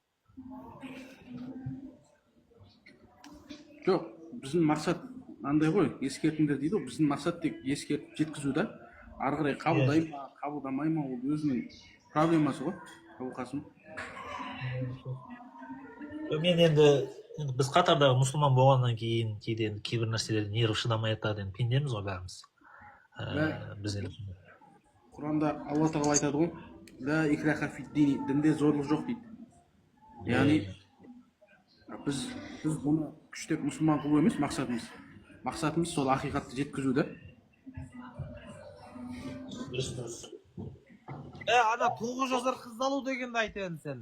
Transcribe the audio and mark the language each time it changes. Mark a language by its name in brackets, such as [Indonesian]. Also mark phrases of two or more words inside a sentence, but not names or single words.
[Kazakh] Жоқ, біздің мақсат андай ғой, ескертіңдер дейді ғой, біздің мақсат тек ескертіп жеткізу да, ары қарай қабылдай ма, қабылдамай ма, ол өзінің проблемасы ғой, Абылқасым. Мен енді біз қатардағы мұсылман болғаннан кейін кейбір нәрселер нерві шыдамай жатады, енді пендеміз ғой бәріміз. Біз Құранда Алла тағала айтады ғой, [Arabic] لا إكراه في الدين, [Kazakh] дінде зорлық жоқ дейді. Яғни біз бұны күштеп мұсылман қылу емес мақсатымыз. Мақсатымыз сол ақиқатты жеткізу да. Ана 9 жасар қыз алу дегенді айтайын сен.